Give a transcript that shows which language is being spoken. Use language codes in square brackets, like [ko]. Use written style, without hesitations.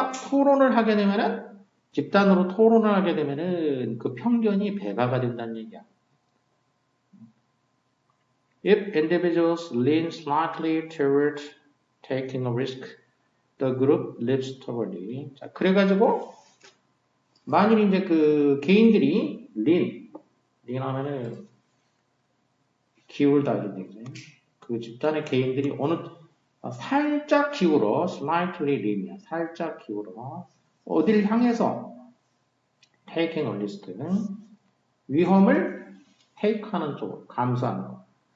[ko] 토론을 하게 되면은, 집단으로 토론을 하게 되면은 그 편견이 배가가 된다는 얘기야. [en] If individuals lean slightly toward taking a risk, the group leaps toward it. [ko] 자, 그래가지고 만일 이제 그 개인들이 lean 하면은 기울다 이런 얘기죠. 그 집단의 개인들이 살짝 기울어, slightly lean 이야. 살짝 기울어. 어딜 향해서 taking a risk 는 위험을 take하는 쪽으로, 감수하는 거.